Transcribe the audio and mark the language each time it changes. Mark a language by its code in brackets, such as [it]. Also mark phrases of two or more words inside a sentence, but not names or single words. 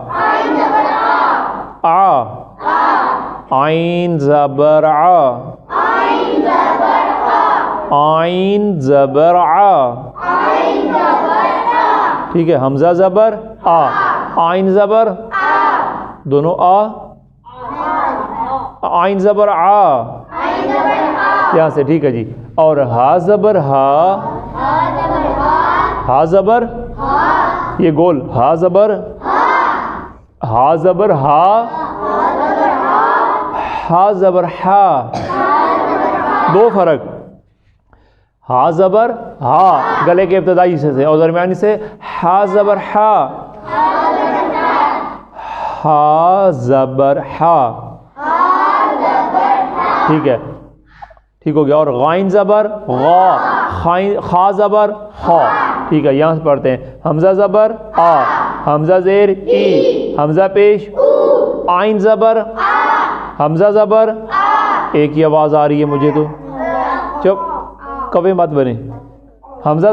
[ur] آ، آئین زبر آ، آئین زبر آ، ٹھیک ہے، حمزہ زبر آ، آئین زبر دونوں آ، آئین زبر آ، یہاں سے ٹھیک ہے جی۔ اور ہا زبر ہا، ہا زبر یہ گول، ہا زبر، ہا زبر ہا، ہا زبر ہا، دو فرق، ہا زبر ہا گلے کے ابتدائی حصے سے اور درمیانی سے، ہا زبر ہا، ہا زبر ہا، ٹھیک ہے، ٹھیک ہو گیا۔ اور غائن زبر غا، خا زبر خا، ٹھیک ہے، یہاں سے پڑھتے ہیں حمزہ زبر آ، حمزہ زیر ای، حمزہ پیش آئین زبر، حمزہ زبر، ایک ہی آواز آ رہی ہے مجھے تو، چپ کبھی مت بنے، حمزہ